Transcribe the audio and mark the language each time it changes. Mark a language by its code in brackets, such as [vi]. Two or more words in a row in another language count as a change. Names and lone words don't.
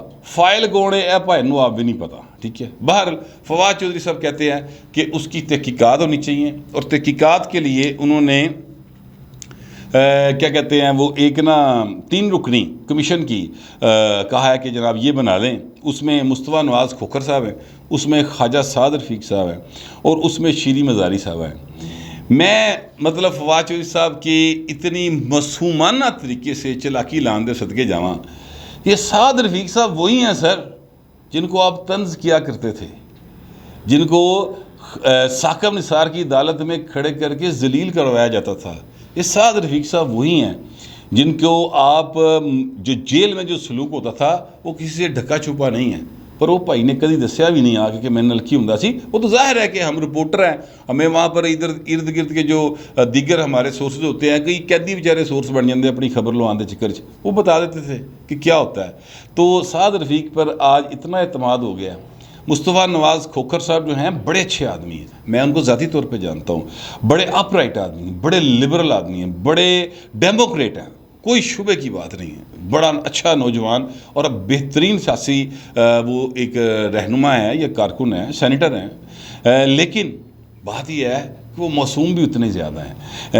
[ur] فائل کون ہے اے بھائی نو آپ بھی نہیں پتا، ٹھیک ہے۔ بہرحال فواد چودھری صاحب کہتے ہیں کہ اس کی تحقیقات ہونی چاہیے، اور تحقیقات کے لیے انہوں نے کیا کہتے ہیں وہ ایک 3 رکنی کمیشن کی کہا ہے کہ جناب یہ بنا لیں۔ اس میں مصطفیٰ نواز کھوکھر صاحب ہیں، اس میں خواجہ سعد رفیق صاحب ہیں، اور اس میں شیری مزاری صاحب ہیں۔ میں مطلب فواد چودھری صاحب کی اتنی معصومانہ طریقے سے چلاکی [pa] لاندے صدقے جاواں، [ur] یہ سعد رفیق صاحب وہی ہیں سر جن کو آپ طنز کیا کرتے تھے، جن کو ثاقب نثار کی عدالت میں کھڑے کر کے ذلیل کروایا جاتا تھا۔ یہ سعد رفیق صاحب وہی ہیں جن کو آپ جو جیل میں جو سلوک ہوتا تھا وہ کسی سے ڈھکا چھپا نہیں ہے، پر [pa] وہ بھائی نے کدی دسیا بھی نہیں آگے کہ میں نلکی ہوں سی۔ [ur] وہ تو ظاہر ہے کہ ہم رپورٹر ہیں، ہمیں وہاں پر ادھر ارد گرد کے جو دیگر ہمارے سورسز ہوتے ہیں، کئی قیدی بیچارے سورس بن جاتے ہیں اپنی خبر لوانے چکر چ، وہ بتا دیتے تھے کہ کیا ہوتا ہے۔ تو سعد رفیق پر آج اتنا اعتماد ہو گیا ہے۔ مصطفیٰ نواز کھوکھر صاحب جو ہیں بڑے اچھے آدمی ہیں، میں ان کو ذاتی طور پہ جانتا ہوں، بڑے اپ رائٹ آدمی ہیں، بڑے لبرل آدمی ہیں، بڑے ڈیموکریٹ ہیں، کوئی شبے کی بات نہیں ہے، بڑا اچھا نوجوان اور اب بہترین سیاسی وہ ایک رہنما ہے یا کارکن ہے، سینیٹر ہیں، لیکن بات یہ ہے کہ وہ معصوم بھی اتنے زیادہ ہیں۔